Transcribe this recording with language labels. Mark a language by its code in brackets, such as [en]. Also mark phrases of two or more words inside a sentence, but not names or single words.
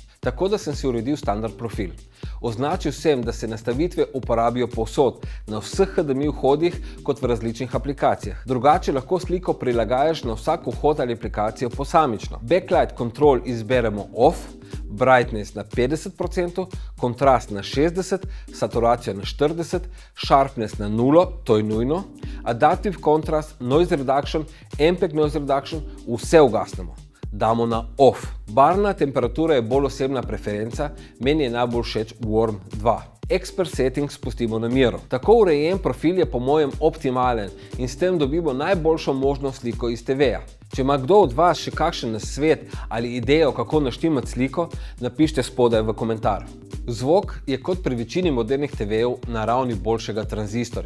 [sl] tako da sem si uredil standard profil. Označil sem, da se nastavitve uporabijo povsod, na vseh HDMI vhodih kot v različnih aplikacijah. Drugače lahko sliko prilagajaš na vsak vhod ali aplikacijo posamično. [en] Backlight control [sl] izberemo off, brightness na 50%, kontrast na 60%, saturacijo na 40%, sharpness na 0, to je nujno, [en] adaptive contrast, noise reduction, ambient noise reduction, [sl] vse ugasnemo. Damo na off. Barvna temperatura je bolj osebna preferenca, meni je najbolj všeč Warm 2. [en] Expert settings [sl] spustimo na miru. Tako urejen profil je po mojem optimalen in s tem dobimo najboljšo možno sliko iz TV-ja. Če ima kdo od vas še kakšen nasvet ali idejo, kako naštimati sliko, napišite spodaj v komentar. Zvok je kot pri večini modernih TV-jev na ravni boljšega tranzistorja.